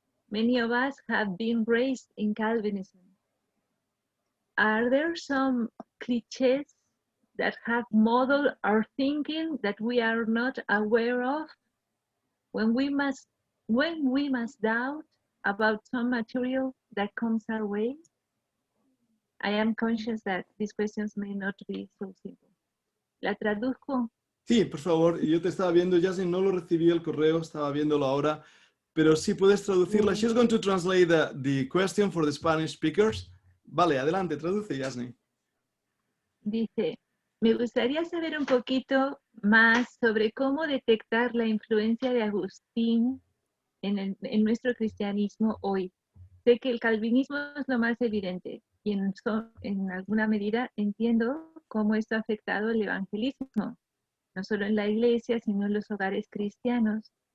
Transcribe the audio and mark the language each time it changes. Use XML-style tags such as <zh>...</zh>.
<en>Many of us have been raised in Calvinism. Are there some cliches that have modeled our thinking that we are not aware of? When we must doubt about some material that comes our way? I am conscious that these questions may not be so simple.</en> <es>¿La traduzco? Sí, por favor. Yo te estaba viendo, Yasni, no lo recibí el correo, estaba viéndolo ahora, pero sí puedes traducirla.</es> <en>She's going to translate the question for the Spanish speakers.</en> <es>Vale, adelante, traduce, Yasni. Dice, me gustaría saber un poquito más sobre cómo detectar la influencia de Agustín en nuestro cristianismo hoy. Sé que el calvinismo es lo más evidente y en alguna medida entiendo cómo esto ha afectado el evangelismo, no solo en la iglesia, sino en los hogares cristianos.</es>